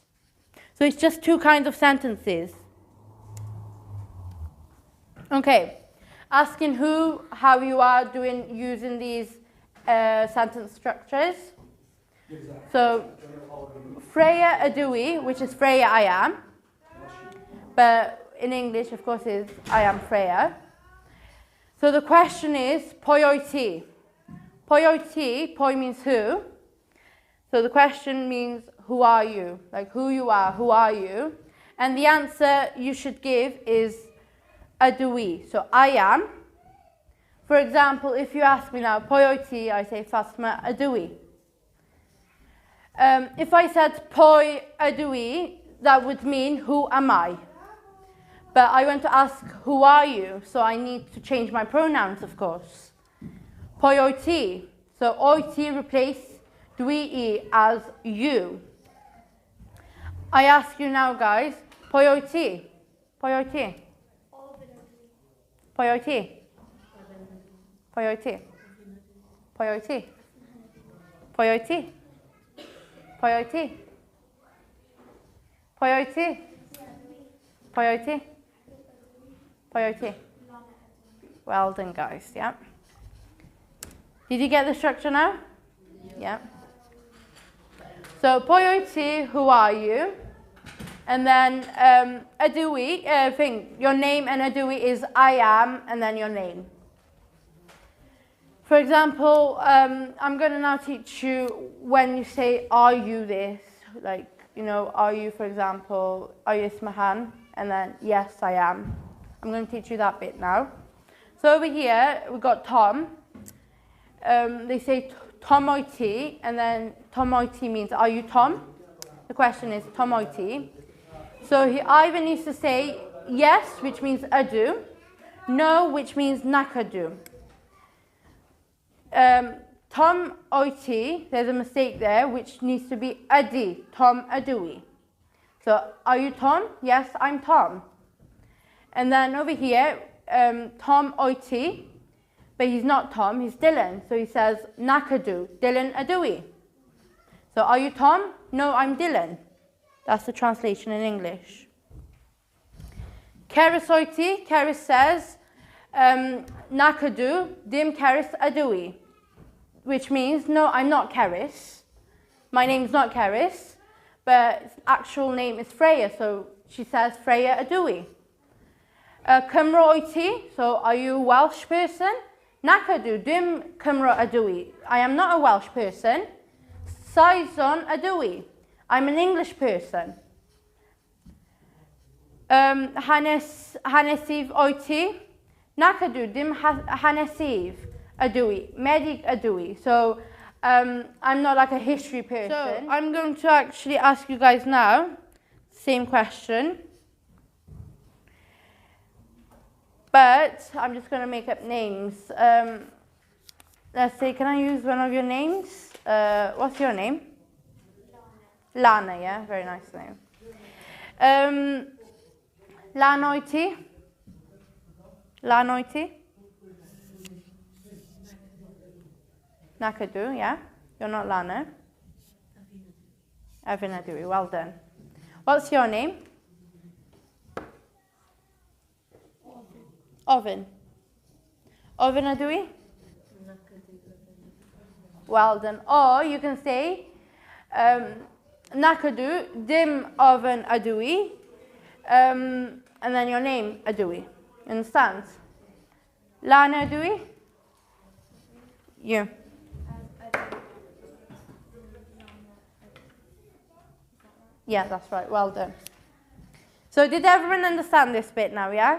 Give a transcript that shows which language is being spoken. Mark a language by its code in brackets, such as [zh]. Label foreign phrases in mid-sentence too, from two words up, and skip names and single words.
[en] So it's just 2 kinds of sentences. Okay, asking who, how you are doing using these sentence structures. So, Freya [cy] ydw I, [en] which is Freya I am, but in English, of course, is I am Freya. So the question is, [cy] pwy wyt ti? Pwy wyt ti, pwy [en] means who. So the question means, who are you? Like who you are, who are you? And the answer you should give is [cy] ydw I. [en] So I am. For example, if you ask me now, pwy wyt ti, I say Fatma ydw I. If I said [cy] pwy ydw I, [en] that would mean who am I? But I want to ask, who are you? So I need to change my pronouns, of course. [cy] Pwy wyt ti? [en] So [cy] wyt ti [en] replace [cy] dwi I [en] as you. I ask you now, guys, [cy] pwy wyt ti? Pwy wyt ti? Pwy wyt ti? Pwy wyt ti? Pwy wyt ti? Pwy wyt ti? Pwy wyt ti? Pwy wyt ti? Pwy wyt ti? Pwy wyt ti? [en] Well done, guys, yeah. Did you get the structure now? Yeah. So, [cy] pwy wyt ti, [en] who are you? And then [cy] ydw I, [en] your name and [cy] ydw I [en] is I am, and then your name. For example, I'm going to now teach you when you say, are you this? Like, you know, are you, for example, are you Ismahan? And then, yes, I am. I'm going to teach you that bit now. So over here, we've got Tom. They say, [cy] Tom wyt ti, [en] and then Tom [cy] wyt ti [en] means, are you Tom? The question is, [cy] Tom wyt ti? [en] So he either needs to say yes, which means ydw, no, which means [cy] nac ydw. Tom wyt ti, [en] there's a mistake there, which needs to be ydy, Tom [cy] ydw I. [en] So, are you Tom? Yes, I'm Tom. And then over here, [cy] Tom wyt ti, [en] but he's not Tom, he's Dylan. So he says [cy] nac ydw, Dylan ydw I. [en] So, are you Tom? No, I'm Dylan. That's the translation in English. [cy] Cerys wyt ti, Cerys says nac ydw, dim Cerys ydw I. [en] Which means, no, I'm not Cerys. My name's not Cerys, but its actual name is Freya, so she says Freya [cy] ydw I. Cymro wyt ti, [en] so are you a Welsh person? [cy] Nac ydw, dim Cymro ydw I. [en] I am not a Welsh person. [cy] Saeson ydw I. [en] I'm an English person. [cy] Hanesydd wyt ti? Nac ydw, dim hanesydd ydw I. Medig ydw I. [en] So I'm not like a history person. So I'm going to actually ask you guys now, same question. But I'm just going to make up names. Let's say, can I use one of your names? What's your name? Lana, yeah? Very nice name. Lana [cy] wyt ti? Lana wyt ti? Nac ydw, [en] yeah? You're not Lana. [cy] Efin ydw I, [en] well done. What's your name? [cy] Ofyn. Ofyn ydw I? [en] Well done. Or you can say, [cy] nac ydw, dim ofyn ydw I, [en] and then your name [cy] ydw I. [en] Understand? [cy] Lana ydw I? You. [en] Yeah, that's right. Well done. So did everyone understand this bit now, yeah?